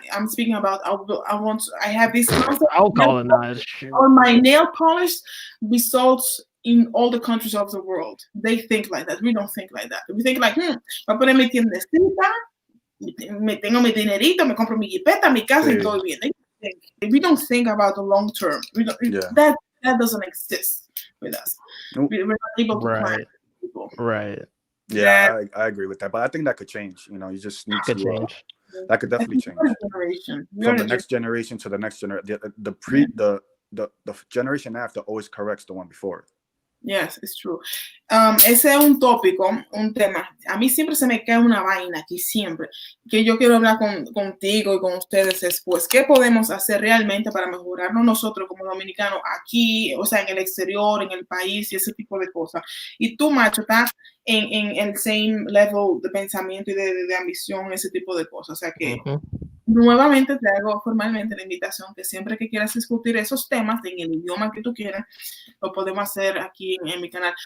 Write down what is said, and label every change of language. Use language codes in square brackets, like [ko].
[en] I'm speaking about I have this concept. I'll colonize. On my nail polish, be sold in all the countries of the world. They think like that. We don't think like that. We think like, [es] voy a poner mi tiendecita, me tengo mi dinerito, me compro mi jipeta, mi casa, y todo bien. [en] We don't think about the long term. We don't, that doesn't exist with us. We're not able to plan people. Right. Yeah, I agree with that, but I think that could change. You know, you just need to change. That could definitely change from the next generation to the next generation. The generation after always corrects the one before. Yes, it's true. [es] Ese es un tópico, un tema. A mí siempre se me cae una vaina aquí, siempre, que yo quiero hablar contigo y con ustedes después. ¿Qué podemos hacer realmente para mejorarnos nosotros como dominicanos aquí, o sea, en el exterior, en el país y ese tipo de cosas? Y tú, Macho, estás en el [en] same level [es] de pensamiento y de ambición, ese tipo de cosas. O sea que nuevamente te hago formalmente la invitación que siempre que quieras discutir esos temas en el idioma que tú quieras, lo podemos hacer aquí en mi canal.